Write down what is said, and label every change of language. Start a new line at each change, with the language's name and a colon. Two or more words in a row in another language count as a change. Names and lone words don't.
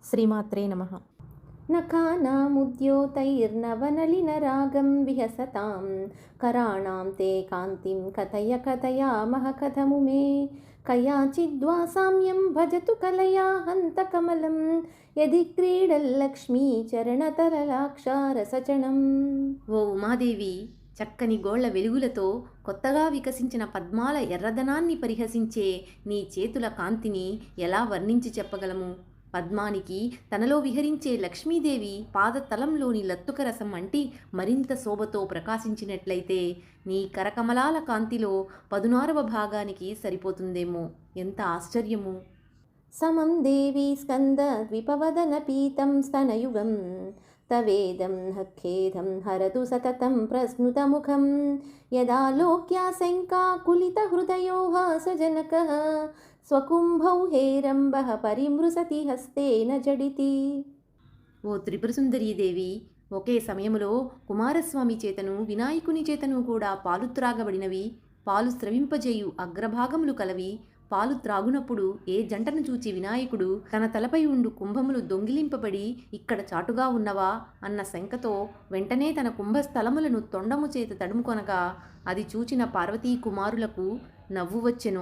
Sanskrit: శ్రీమాత్రే నమః. నఖానాముద్యోతైర్నవనలినరాగం విహసతాం कराणां ते कान्तिं कथय कथयामः कथमु मे कयाचिद्वा साम्यं भजतु कलया हन्तकमलं यदि क्रीडल्लक्ष्मी चरणतरलाक्षारसचणम्।
Telugu: ఓ ఉమాదేవి, చక్కని గోళ్ల వెలుగులతో కొత్తగా వికసించిన పద్మాల ఎర్రదనాన్ని పరిహసించే నీ చేతుల కాంతిని ఎలా వర్ణించి చెప్పగలము? పద్మానికి తనలో విహరించే లక్ష్మీదేవి పాదతలంలోని లత్తుక రసం అంటి మరింత శోభతో ప్రకాశించినట్లయితే నీ కరకమలాల కాంతిలో 16వ భాగానికి సరిపోతుందేమో. ఎంత ఆశ్చర్యము!
Sanskrit: समं देवी स्कन्दद्विपवदनपीतं स्तनयुगं तवेदं हखेदं हरतु सततं प्रस्नुतमुखं यदालोक्याशङ्काकुलितहृदयो हासजनकः स्वकुम्भौ हेरम्बः परिमृशति हस्तेन जडिति।
Telugu: ఓ త్రిపురసుందరీదేవి, ఒకే సమయములో కుమారస్వామి చేతను వినాయకుని చేతను కూడా పాలు త్రాగబడినవి, పాలు స్రవింపజేయు అగ్రభాగములు కలవి. పాలు త్రాగునప్పుడు ఏ జంటను చూచి వినాయకుడు తన తలపై ఉండు కుంభములు దొంగిలింపబడి ఇక్కడ చాటుగా ఉన్నవా అన్న శంకతో వెంటనే తన కుంభస్థలములను తొండము చేత తడుముకొనగా అది చూచిన పార్వతీ కుమారులకు నవ్వు వచ్చెనో.